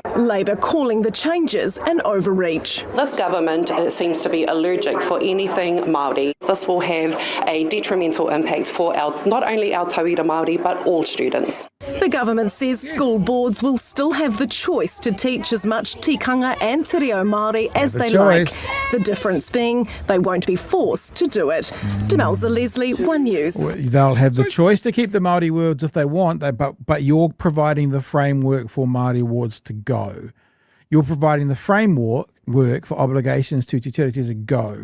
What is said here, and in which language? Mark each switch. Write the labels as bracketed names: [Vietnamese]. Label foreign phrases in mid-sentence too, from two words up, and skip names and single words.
[English] Labor calling the changes an overreach. This government seems to be allergic for anything Māori. This will have a detrimental impact for not only our [Māori] tauira Māori, [English] but all students. The government says school boards will still have the choice to teach as much tikanga and [Māori] te reo Māori [English] as they like. The difference being they won't be forced to do it. Demelza Leslie, One News. Well, they'll have the choice to keep the Māori words if they want, but you're providing the framework for Māori wards to go. You're providing the framework for obligations to Te Tiriti to go.